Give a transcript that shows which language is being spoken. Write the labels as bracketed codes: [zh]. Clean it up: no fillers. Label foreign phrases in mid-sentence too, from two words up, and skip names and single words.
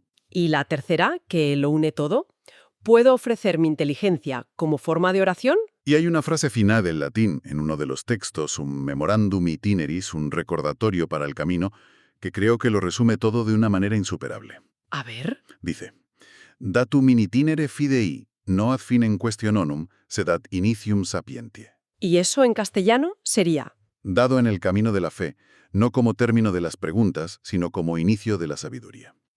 [es] Y la tercera, que lo une todo. ¿Puedo ofrecer mi inteligencia como forma de oración? Y hay una frase final en latín en uno de los textos, un [la] memorandum itineris, [es] un recordatorio para el camino, que creo que lo resume todo de una manera insuperable. A ver. Dice, [la] datum in itinere fidei, no ad finem questiononum, sed ad initium sapientiae. [es] ¿Y eso en castellano sería? Dado en el camino de la fe, no como término de las preguntas, sino como inicio de la sabiduría.